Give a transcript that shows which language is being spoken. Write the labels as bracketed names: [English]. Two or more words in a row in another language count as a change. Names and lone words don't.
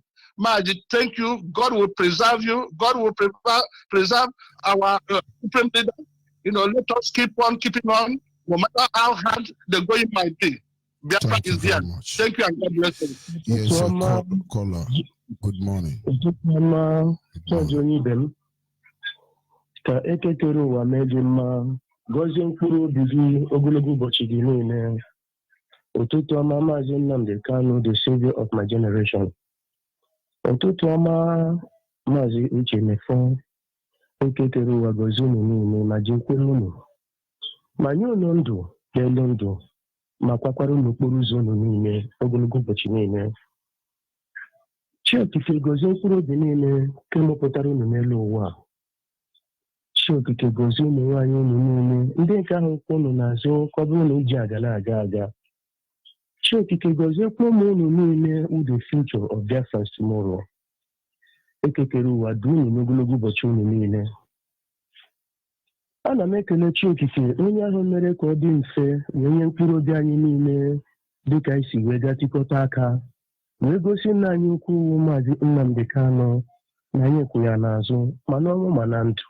[English] Maji, thank you. God will preserve you. God will preserve our supreme leader. Let us keep on keeping on, no matter how hard the going might be. Biafra is there. Thank you and God bless you. Yes, caller. Good morning. [Igbo] Ka ekekere ụwa meji mma gọzie mkpụrụ obi gị ogologo ụbọchị gị niile. Ụtụtụ ọma Maazị Nnamdi Kanu, [English] the savior of my generation. [Igbo] Ụtụtụ ọma Maazị Uche Mefo, ekekere ụwa gọzie unu niile ma jekwere unu. Ma nye unu ndụ n'elu ndụ ma kwakwara unu okporo ụzọ unu niile ogologo ụbọchị niile. Chiokike gọzie mkpụrụ obi niile ka emepụtara unu n'elu ụwa. Chiokike gọzie ụmụ nwaanyị unu niile ndị nke ahụ kwụ unu n'azụ ka ọ bụrụ na iji aga na-aga aga. Chiokike gọziekwa ụmụ unu niile [English] with the future of Biafrans tomorrow. [Igbo] Ekekere ụwa dị unu n'ogologo ụbọchị unu niile. Ana m ekele Chiokike onye ahụ mere ka ọ dị mfe wee nye mkpụrụ obi anyị niile dịka anyị si wee gatịkọta aka wee gosi nna anyị ukwu Maazị Nnamdi Kanu na anyị kwụ ya n'azụ ma n'ọnwụ ma na ndụ.